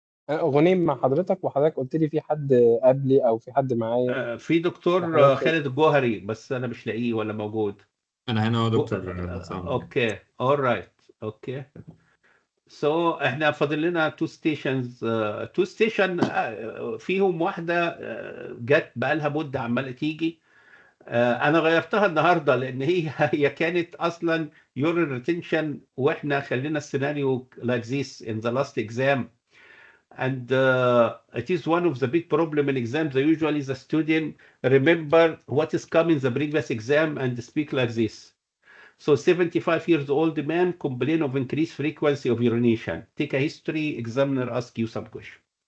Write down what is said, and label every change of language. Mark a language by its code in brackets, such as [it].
[ar] غنيم مع حضرتك، وحضرتك قلت لي في حد قبلي او في حد معايا. في دكتور خالد الجوهري بس انا مش لاقيه ولا موجود. انا هنا دكتور. اوكي [en] all right okay. [ar] سو احنا فاضل لنا تو ستيشنز. تو ستيشن فيهم واحده جت بقى لها مده عماله تيجي. انا غيرتها النهارده لان هي كانت اصلا يورين ريتنشن، واحنا خلينا السيناريو [en] like this in the last exam. And it is one of the big problem in exams. Usually the student remember what is coming the previous exam and speak like this. So 75 years old man complain of increased frequency of urination. Take a history, examiner ask you some question.